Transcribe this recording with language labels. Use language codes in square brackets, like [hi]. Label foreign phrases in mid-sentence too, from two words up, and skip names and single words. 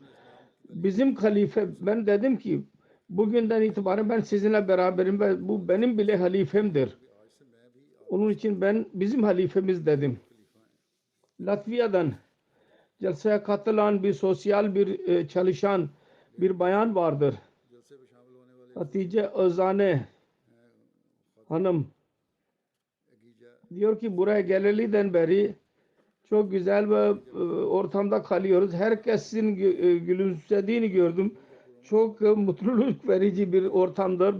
[tr] Bizim halife, ben dedim ki bugünden itibaren ben sizinle beraberim ve bu benim bile halifemdir. Onun için ben bizim halifemiz dedim. Latvia'dan celseye katılan bir sosyal bir çalışan bir bayan vardır. [hi] जलसे में शामिल होने वाले [tr] Hatice Özane hanım गीजा diyor ki buraya geleliden beri çok güzel ve ortamda kalıyoruz. Herkesin gülümsediğini gördüm. Çok mutluluk verici bir ortamdır.